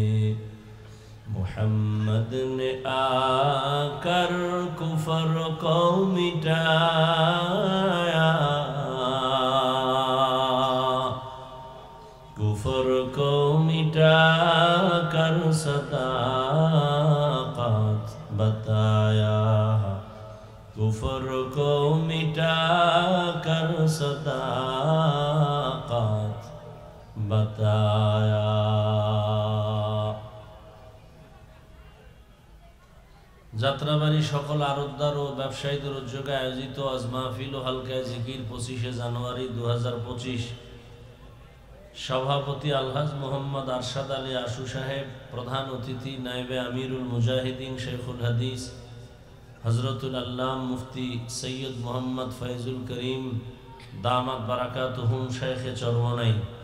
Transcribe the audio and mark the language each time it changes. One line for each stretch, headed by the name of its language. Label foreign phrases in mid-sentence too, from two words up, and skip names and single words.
Urdu: محمد نے آ کر کفر کو مٹایا کفر کو مٹا کر صداقت بتایا کفر کو مٹا کر صداقت بتایا
Bangla: যাত্রাবাড়ি সকল আরতদার ও ব্যবসায়ীদের উদ্যোগে আয়োজিত আজ মাহফিল ও হালকায় জিকির 25শে জানুয়ারি 2025 সভাপতি আলহাজ মোহাম্মদ আরশাদ আলী আশু সাহেব প্রধান অতিথি নায়েবে আমিরুল মুজাহিদিন শেখুল হাদিস হযরতুল আল্লাম মুফতি সৈয়দ মোহাম্মদ ফয়জুল করিম
Arabic: دامت بركاتهم
Bangla: শেখে চরমনাই